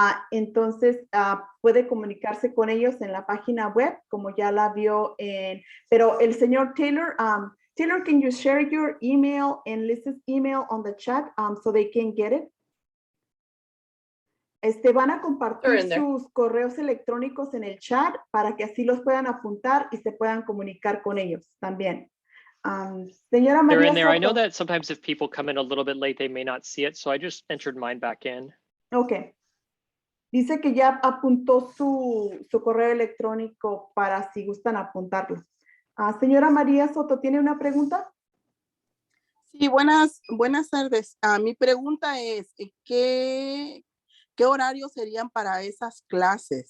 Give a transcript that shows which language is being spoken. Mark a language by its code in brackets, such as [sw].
[es] Entonces, puede comunicarse con ellos en la página web, como ya la vio pero el señor Taylor, [en] Taylor, can you share your email and Liz's email on the chat so they can get it? [es] Van a compartir sus correos electrónicos en el chat para que así los puedan apuntar y se puedan comunicar con ellos también. Señora María [en] They're in there. [es] Soto. [en] I know that sometimes if people come in a little bit late, they may not see it. So I just entered mine back in. Okay. [es] Dice que ya apuntó su correo electrónico para si gustan apuntarlo. Señora María Soto, ¿tiene una pregunta? Sí, buenas tardes. Mi pregunta es, ¿qué horarios serían para esas clases?